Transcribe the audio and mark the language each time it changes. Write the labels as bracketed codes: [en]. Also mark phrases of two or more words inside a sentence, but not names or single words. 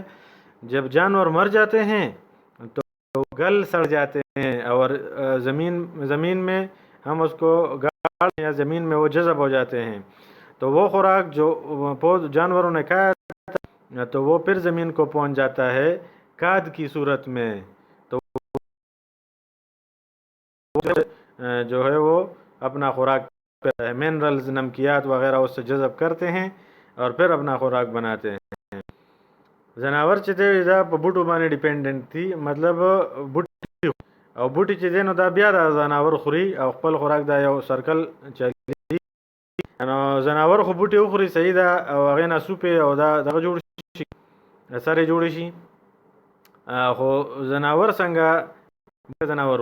[ur] جب جانور مر جاتے ہیں تو گل سڑ جاتے ہیں، اور زمین میں ہم اس کو گاڑ یا زمین میں وہ جذب ہو جاتے ہیں، تو وہ خوراک جو جانوروں نے کھایا تھا تو وہ پھر زمین کو پہنچ جاتا ہے کھاد کی صورت میں، تو جو ہے وہ اپنا خوراک منرلز، نمکیات وغیرہ اس سے جذب کرتے ہیں اور پھر اپنا خوراک بناتے ہیں. [ps] زناور چې دی دا په بوټو باندې ډیپینډنٹ دي، مطلب بوټي او بوټي چې دی نو دا بیا د زناور خوري او خپل خوراک دا یو سرکل چلی. نو زناور خو بوټي وخوري صحیح ده، او هغې نه سوپې او دا دغه جوړ شي، سرې جوړې شي، خو زناور څنګه زناور